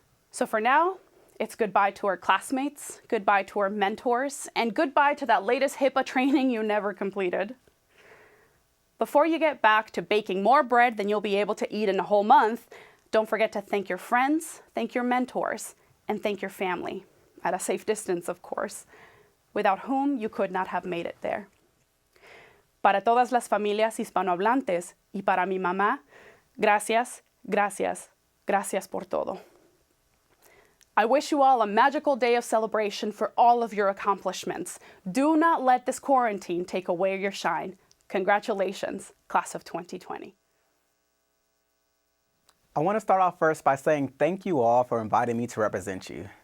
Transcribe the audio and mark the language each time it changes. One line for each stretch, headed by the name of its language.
English: So for now, it's goodbye to our classmates, goodbye to our mentors, and goodbye to that latest HIPAA training you never completed. Before you get back to baking more bread than you'll be able to eat in a whole month, don't forget to thank your friends, thank your mentors, and thank your family, at a safe distance, of course, without whom you could not have made it there.
Spanish: Para todas las familias hispanohablantes y para mi mamá, gracias, gracias, gracias por todo.
English: I wish you all a magical day of celebration for all of your accomplishments. Do not let this quarantine take away your shine. Congratulations, class of 2020. I want to start off first by saying thank you all for inviting me to represent you.